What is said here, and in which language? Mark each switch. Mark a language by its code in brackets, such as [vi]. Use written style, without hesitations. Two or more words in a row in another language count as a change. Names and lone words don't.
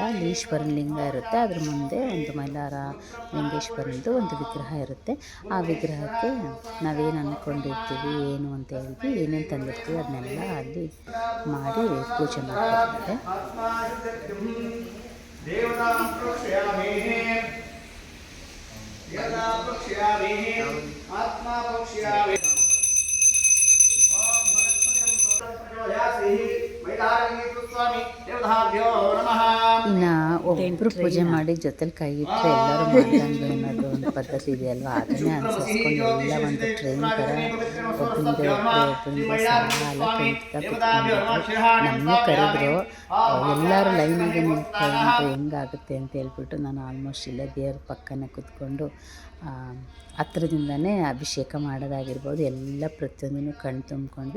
[kn] ಅಲ್ಲಿ ಈಶ್ವರನ ಲಿಂಗ ಇರುತ್ತೆ, ಅದ್ರ ಮುಂದೆ ಒಂದು ಮೈಲಾರ ಲಿಂಗೇಶ್ವರಂದು ಒಂದು ವಿಗ್ರಹ ಇರುತ್ತೆ. ಆ ವಿಗ್ರಹಕ್ಕೆ ನಾವೇನು ಅಂದ್ಕೊಂಡಿರ್ತೀವಿ ಏನು ಅಂತ ಹೇಳ್ತೀವಿ, ಏನೇನು ತಂದಿರ್ತೀವಿ ಅದನ್ನೆಲ್ಲ ಅಲ್ಲಿ ಮಾಡಿ ಪೂಜೆ ಮಾಡ್ಕೊಳ್ತಾರೆ. [sa] देवतां प्रोक्षयामि देवतां प्रोक्षयामि आत्मा प्रोक्षयामि ओम सरस्वती प्रचोदयासि मैलारणी स्वामी देवताभ्यो नमः [kn] ಇನ್ನು ಒಬ್ಬರು ಪೂಜೆ ಮಾಡಿ ಜೊತೆಲಿ ಕೈ ಇಟ್ಟರೆ ಎಲ್ಲರೂ ಮಾಡ್ದಂಗೆ ಅನ್ನೋದು ಒಂದು ಪದ್ಧತಿ ಇದೆಯಲ್ವ, ಅದನ್ನೇ ಅನುಸರಿಸ್ಕೊಂಡು ಎಲ್ಲ ಒಂದು ಟ್ರೈನ್ ಥರ ಒಬ್ಬರಿಂದ ಸಾಲ ಕೈತಾ ಕುತ್ಕೊಂಡಿದ್ರು. ನಮ್ಮನ್ನು ಕರೆದ್ರು, ಎಲ್ಲರೂ ಲೈನಾಗೆ ನಿಂತ್ಕೊಂಡ್ರೆ ಹೆಂಗಾಗುತ್ತೆ ಅಂತ ಹೇಳ್ಬಿಟ್ಟು ನಾನು ಆಲ್ಮೋಸ್ಟ್ ಇಲ್ಲೇ ದೇವ್ರ ಪಕ್ಕನೇ ಕೂತ್ಕೊಂಡು ಹತ್ರದಿಂದನೇ ಅಭಿಷೇಕ ಮಾಡೋದಾಗಿರ್ಬೋದು ಎಲ್ಲ ಪ್ರತಿಯೊಂದನ್ನು ಕಣ್ಣು ತುಂಬ್ಕೊಂಡು.